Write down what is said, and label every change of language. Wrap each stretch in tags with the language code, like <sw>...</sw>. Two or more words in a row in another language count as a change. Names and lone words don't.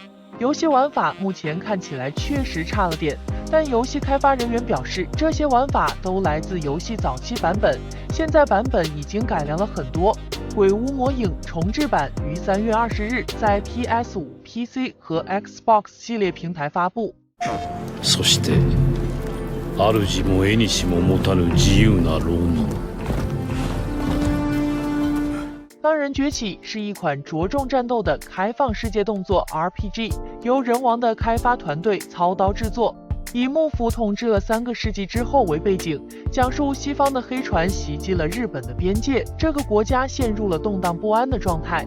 <zh>游戏玩法目前看起来确实差了点，但游戏开发人员表示，这些玩法都来自游戏早期版本，现在版本已经改良了很多。鬼屋魔影重制版于3月20日在 PS5、PC 和 Xbox 系列平台发布。</zh> <ja>そして主も絵にしも持たぬ自由な浪人。</ja> <zh>狼人崛起是一款着重战斗的开放世界动作 RPG， 由人王的开发团队操刀制作，以幕府统治了3个世纪之后为背景，讲述西方的黑船袭击了日本的边界，这个国家陷入了动荡不安的状态。</zh>